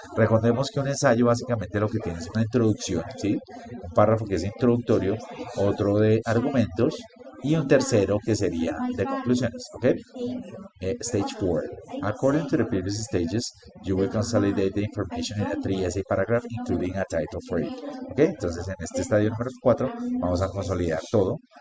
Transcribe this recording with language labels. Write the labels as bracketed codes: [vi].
[es] Recordemos que un ensayo básicamente lo que tiene es una introducción, ¿sí? Un párrafo que es introductorio, otro de argumentos y un tercero que sería de conclusiones, ¿ok? [en] Stage 4. According to the previous stages, you will consolidate the information in a 3 essay paragraph, including a title for it. [es] ¿Ok? Entonces, en este estadio número 4 vamos a consolidar todo